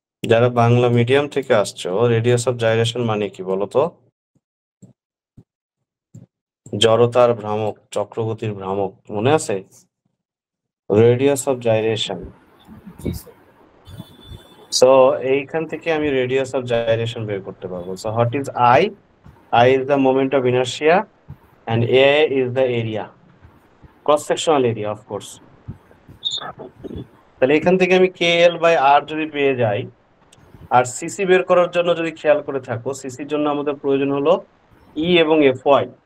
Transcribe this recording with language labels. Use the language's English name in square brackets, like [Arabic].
[Bangla] যারা বাংলা মিডিয়াম থেকে আসছো, রেডিয়াস অফ জাইরেশন মানে কি বলো তো? জড়তার ভ্রামক, চক্রগতির ভ্রামক, মনে আছে? [English] Radius of gyration. [Bangla] G sir. So এইখান থেকে আমি রেডিয়াস অফ জাইরেশন বের করতে পারবো। [English] So what is I? I is the moment of inertia and A is the area, cross sectional area of course. [Bangla] তাহলে এখান থেকে আমি KL by R যদি পেয়ে যাই, আর সিসি বের করার জন্য যদি খেয়াল করে থাকো, সিসির জন্য আমাদের প্রয়োজন হলো E এবং FY।